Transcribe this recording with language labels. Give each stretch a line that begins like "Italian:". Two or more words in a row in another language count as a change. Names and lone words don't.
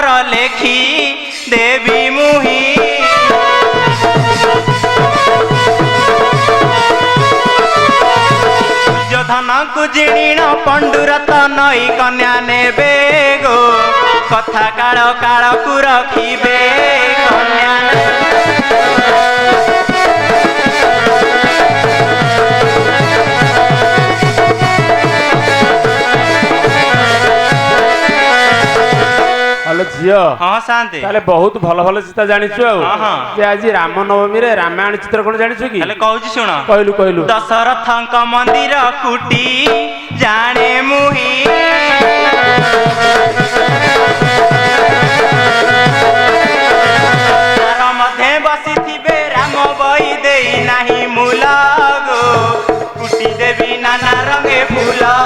Odia: ଲେଖି ଦେବି ମୁହିଁ ଧନକୁ ଜିଣିଣ ପଣ୍ଡୁରତ ନଈ କନ୍ୟା ନେବେ ଗୋ କଥା କାଳ କାଳକୁ ରଖିବେ କନ୍ୟା ହେଲୋ ଝିଅ ହଁ ଶାନ୍ତି ତାହେଲେ ବହୁତ ଭଲ ଭଲ ଚିତା ଜାଣିଛୁ ଆଉ ହଁ। ଯେ ଆଜ ରାମନବମୀ ରେ ରାମାୟଣ ଚିତ୍ର କେଉଁ ଜାଣିଛୁ କି ହେଲେ କହୁଛି ଶୁଣ କହିଲୁ କହିଲୁ ଦଶରଥଙ୍କ ମନ୍ଦିର କୁଟି ଜାଣେ ମୁହିଁ ତାର ମଧ୍ୟେ ବସିଥିବେ ରାମ ବଇ ଦେଇ ନାହିଁ ମୂଲ ଗୋ କୁଟି ଦେବି ନାନା ରଙ୍ଗେ ଫୁଲ